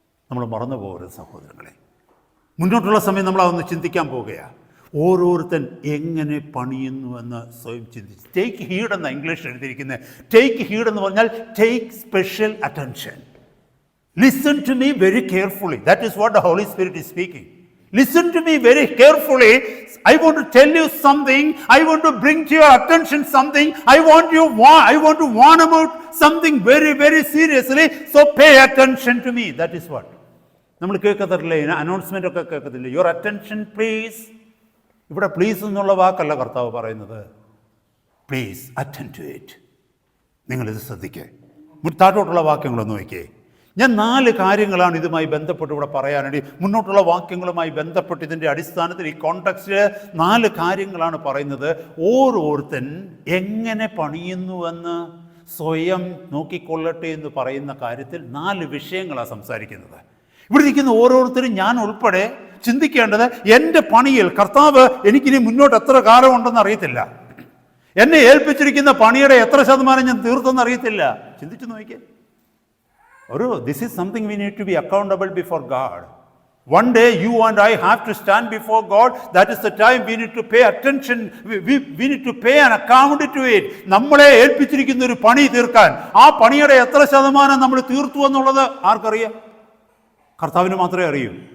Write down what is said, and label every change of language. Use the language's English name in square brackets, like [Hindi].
[Malayalam] നമ്മൾ മറന്നു പോകരുത് സഹോദരങ്ങളെ. മുന്നോട്ടുള്ള സമയം നമ്മൾ അതൊന്ന് ചിന്തിക്കാൻ പോകുകയാണ്. ഓരോരുത്തൻ എങ്ങനെ പണിയുന്നു എന്ന് സ്വയം ചിന്തിച്ച്. ടേക്ക് ഹീഡ് എന്ന ഇംഗ്ലീഷ് എഴുതിയിരിക്കുന്നത്. ടേക്ക് ഹീഡ് എന്ന് പറഞ്ഞാൽ [English] Take special attention. Listen to me very carefully. That is what the Holy Spirit is speaking. Listen to me very carefully. I want to tell you something. I want to bring to your attention something. I want to warn about something very, very seriously. So pay attention to me. That is what. [Malayalam] നമ്മൾ കേൾക്കത്തില്ലേ, announcement ഒക്കെ കേൾക്കത്തില്ലേ? [English] Your attention please. [Malayalam] ഇവിടെ please എന്നുള്ള വാക്കല്ല കർത്താവ് പറയുന്നത്. [English] Please attend to it. [Malayalam] നിങ്ങളിത് ശ്രദ്ധിക്കുക. താഴോട്ടുള്ള വാക്യങ്ങളൊന്ന് നോക്കിയേ. ഞാൻ 4 കാര്യങ്ങളാണ് ഇതുമായി ബന്ധപ്പെട്ട് ഇവിടെ പറയാനായിട്ട്, മുന്നോട്ടുള്ള വാക്യങ്ങളുമായി ബന്ധപ്പെട്ട് ഇതിൻ്റെ അടിസ്ഥാനത്തിൽ ഈ കോണ്ടെക്സ്റ്റിൽ 4 കാര്യങ്ങളാണ് പറയുന്നത്. ഓരോരുത്തൻ എങ്ങനെ പണിയുന്നുവെന്ന് സ്വയം നോക്കിക്കൊള്ളട്ടെ എന്ന് പറയുന്ന കാര്യത്തിൽ 4 വിഷയങ്ങളാണ് സംസാരിക്കുന്നത്. ഇവിടെ ഇരിക്കുന്ന ഓരോരുത്തരും, ഞാൻ ഉൾപ്പെടെ ചിന്തിക്കേണ്ടത്, എൻ്റെ പണിയിൽ കർത്താവ് എനിക്കിനി മുന്നോട്ട് എത്ര കാലമുണ്ടെന്ന് അറിയത്തില്ല, എന്നെ ഏൽപ്പിച്ചിരിക്കുന്ന പണിയുടെ എത്ര ശതമാനം ഞാൻ തീർത്തെന്ന് അറിയത്തില്ല. ചിന്തിച്ചു നോക്കിയേ. [English] This is something we need to be accountable before God. One day you and I have to stand before God. That is the time we need to pay attention. We need to pay an account to it. [Malayalam] നമ്മളെ ഏൽപ്പിച്ചിരിക്കുന്ന ഒരു പണി തീർക്കാൻ, ആ പണിയുടെ എത്ര ശതമാനം നമ്മൾ തീർത്തു എന്നുള്ളത് ആർക്കറിയാം? കർത്താവിന് മാത്രമേ അറിയൂ.